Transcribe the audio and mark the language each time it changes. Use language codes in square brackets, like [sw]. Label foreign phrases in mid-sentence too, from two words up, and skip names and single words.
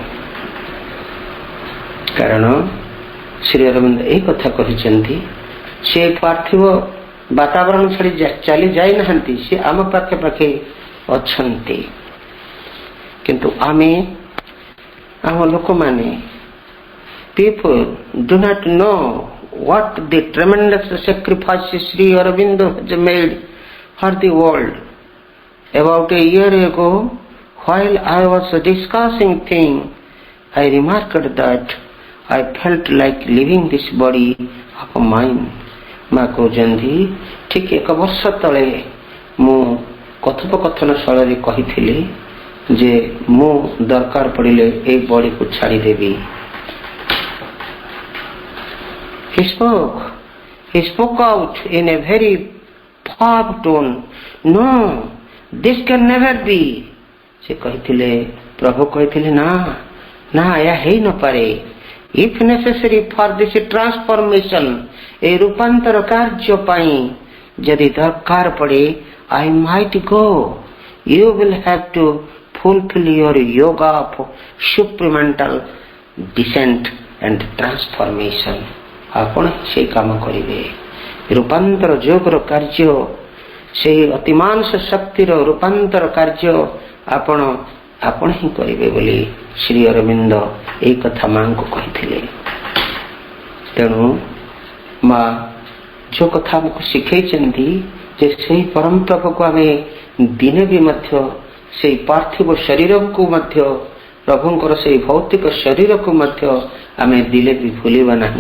[or] କାରଣ ଶ୍ରୀ ଅରବିନ୍ଦ ଏହି କଥା କହିଛନ୍ତି, ସେ ପାର୍ଥିବ ବାତାବରଣ ଛାଡ଼ି ଚାଲି ଯାଇନାହାନ୍ତି, ସେ ଆମ ପାଖେ ପାଖେ ଅଛନ୍ତି। କିନ୍ତୁ ଆମ ଲୋକମାନେ [en] people do not know what the tremendous sacrifices Sri Aurobindo has made for the world. About a year ago, while I was discussing things, I remarked that I felt like leaving this body of mine। [or] ମା କହୁଛନ୍ତି, ଠିକ 1 ବର୍ଷ ତଳେ ମୁଁ କଥୋପକଥନ ସ୍ଥଳରେ କହିଥିଲି ଯେ ମୁଁ ଦରକାର ପଡ଼ିଲେ ଏହି ବଡ଼ିକୁ ଛାଡ଼ିଦେବି। [en] He spoke out in a very firm tone. No, this can never be. [or] ସେ କହିଥିଲେ, ପ୍ରଭୁ କହିଥିଲେ ନା ନା ଏହା ହେଇ ନ ପାରେ. [en] If necessary for this transformation, [or] ଏ ରୂପାନ୍ତର କାର୍ଯ୍ୟ ପାଇଁ ଯଦି ଦରକାର ପଡ଼େ, [en] I might go. You will have to fulfill your yoga of supramental descent and transformation. [or] ଆପଣ ସେଇ କାମ କରିବେ. ରୂପାନ୍ତର ଯୋଗର କାର୍ଯ୍ୟ, ସେଇ ଅତିମାନସ ଶକ୍ତିର ରୂପାନ୍ତର କାର୍ଯ୍ୟ ଆପଣ ହିଁ କରିବେ ବୋଲି ଶ୍ରୀ ଅରବିନ୍ଦ ଏଇ କଥା ମାଙ୍କୁ କହିଥିଲେ. ତେଣୁ ମା ଯୋଉ କଥା ଆମକୁ ଶିଖେଇଛନ୍ତି ଯେ ସେଇ ପରମ ପ୍ରଭୁକୁ ଆମେ ଦିନେ ବି ମଧ୍ୟ ସେଇ ପାର୍ଥିବ ଶରୀରକୁ ମଧ୍ୟ, ପ୍ରଭୁଙ୍କର ସେଇ ଭୌତିକ ଶରୀରକୁ ମଧ୍ୟ ଆମେ ଦିନେ ବି ଭୁଲିବା ନାହିଁ.